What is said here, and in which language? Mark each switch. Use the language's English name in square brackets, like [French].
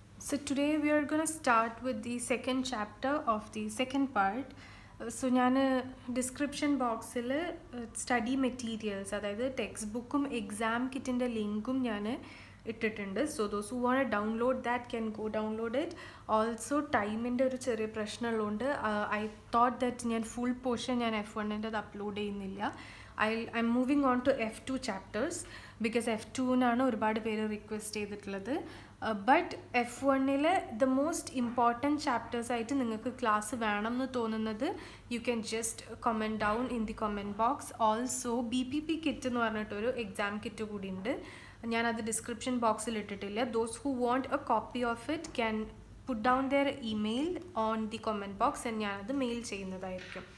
[English] So today we are going to start with the second chapter of the second part. [Malayalam] So ഞാൻ description ബോക്സിൽ study materials അതായത് text ബുക്കും exam കിറ്റിൻ്റെ ലിങ്കും ഞാൻ ഇട്ടിട്ടുണ്ട്. [English] So those who want download that can go download it. Also [Malayalam] ടൈമിൻ്റെ ഒരു ചെറിയ പ്രശ്നമുള്ളതുകൊണ്ട് [English] I thought that [Malayalam] ഞാൻ ഫുൾ പോർഷൻ ഞാൻ F1 അപ്ലോഡ് ചെയ്യുന്നില്ല. [English] I'm moving on to F2 chapters because [Malayalam] F2നാണ് ഒരുപാട് പേര് റിക്വസ്റ്റ് ചെയ്തിട്ടുള്ളത്. [English] but F1 the most important chapters [Malayalam] ആയിട്ട് നിങ്ങൾക്ക് ക്ലാസ് വേണം എന്ന് തോന്നുന്നത് [English] You can just comment down in the comment box. [Malayalam] Also BPP kit എന്ന് പറഞ്ഞിട്ടൊരു എക്സാം കിറ്റ് കൂടി ഉണ്ട്. ഞാനത് ഡിസ്ക്രിപ്ഷൻ ബോക്സിൽ ഇട്ടിട്ടില്ല. [English] those who want a copy of it can put down their email on the comment box and [Malayalam] ഞാനത് mail ചെയ്യുന്നതായിരിക്കും.